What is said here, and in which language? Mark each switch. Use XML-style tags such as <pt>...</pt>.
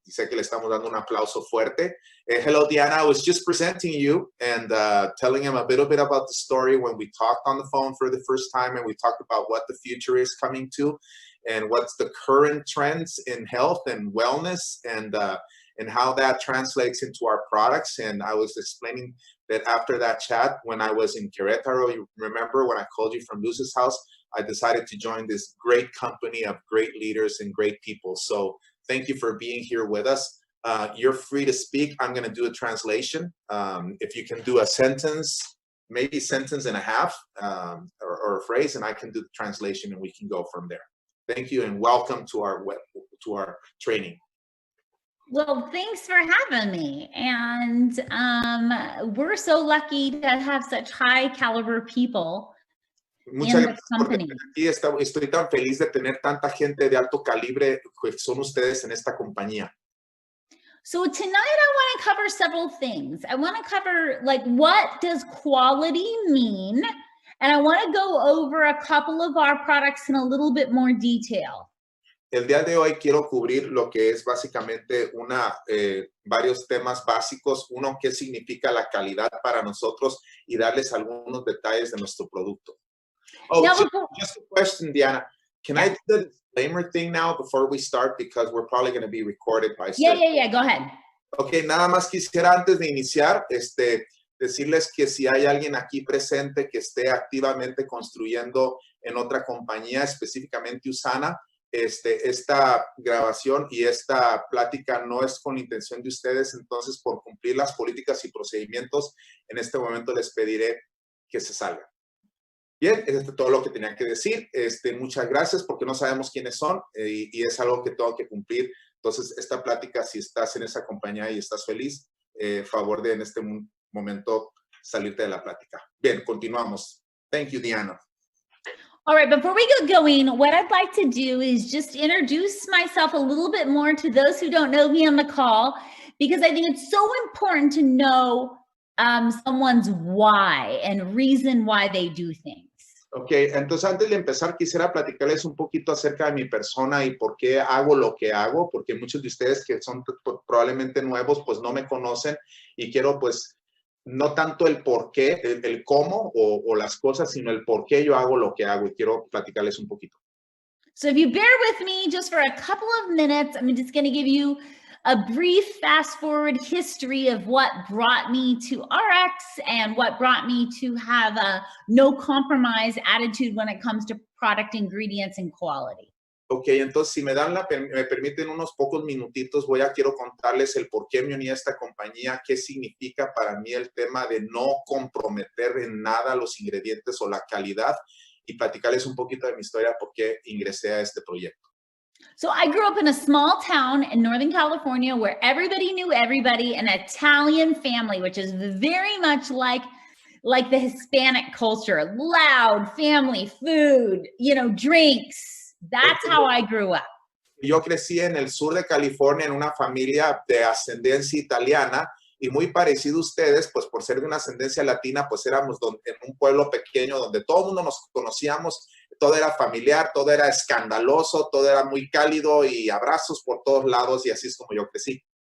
<es>Dice que le estamos dando un aplauso fuerte.</es> <en>Hello, Deanna. I was just presenting you and telling him a little bit about the story when we talked on the phone for the first time, and we talked about what the future is coming to and what's the current trends in health and wellness, and how that translates into our products. And I was explaining that after that chat, when I was in Querétaro, you remember when I called you from Luz's house, I decided to join this great company of great leaders and great people. So thank you for being here with us. You're free to speak. I'm going to do a translation. If you can do a sentence, maybe sentence and a half, or a phrase, and I can do the translation, and we can go from there. Thank you, and welcome to our training. Well, thanks for having me. And we're so lucky to have such high caliber people</en> <es>Muchas gracias por tener aquí. Estoy tan feliz de tener tanta gente de alto calibre que son ustedes en esta compañía.</es> <en>So tonight I want to cover several things. I want to cover, like, what does quality mean? And I want to go over a couple of our products in a little bit more detail.</en> <es>El día de hoy quiero cubrir lo que es básicamente varios temas básicos. Uno, qué significa la calidad para nosotros, y darles algunos detalles de nuestro producto.</es> <en>Oh, now, just a question, Deanna. Can I do the disclaimer thing now before we start? Because we're probably going to be recorded by... Yeah. Go ahead.</en> <es>Okay, nada más quisiera antes de iniciar, decirles que si hay alguien aquí presente que esté activamente construyendo en otra compañía, específicamente Usana, esta grabación y esta plática no es con intención de ustedes. Entonces, por cumplir las políticas y procedimientos, en este momento les pediré que se salgan. Bien, es todo lo que tenía que decir. Muchas gracias, porque no sabemos quiénes son, y es algo que tengo que cumplir. Entonces, esta plática, si estás en esa compañía y estás feliz, favor de en este momento salirte de la plática. Bien, continuamos.</es> <en>Thank you, Deanna. All right, before we get going, what I'd like to do is just introduce myself a little bit more to those who don't know me on the call, because I think it's so important to know someone's why and reason why they do things.</en> <es>Ok, entonces antes de empezar quisiera platicarles un poquito acerca de mi persona y por qué hago lo que hago, porque muchos de ustedes que son probablemente nuevos pues no me conocen, y quiero pues no tanto el por qué, el cómo o las cosas, sino el por qué yo hago lo que hago, y quiero platicarles un poquito.</es> <en>So if you bear with me just for a couple of minutes, I'm just going to give you a brief fast forward history of what brought me to Ariix and what brought me to have a no compromise attitude when it comes to product ingredients and quality.</en> <es>Ok, entonces si me permiten unos pocos minutitos, quiero contarles el por qué me uní a esta compañía, qué significa para mí el tema de no comprometer en nada los ingredientes o la calidad, y platicarles un poquito de mi historia, por qué ingresé a este proyecto.</es> <en>So I grew up in a small town in Northern California where everybody knew everybody, an Italian family, which is very much like the Hispanic culture, loud family, food, drinks. That's how I grew up.</en> <es>Yo crecí en el sur de California en una familia de ascendencia italiana, y muy parecido a ustedes, pues por ser de una ascendencia latina, pues éramos en un pueblo pequeño donde todo el mundo nos conocíamos, todo era familiar, todo era escandaloso, todo era muy cálido y abrazos por todos lados, y así es como yo crecí.</es>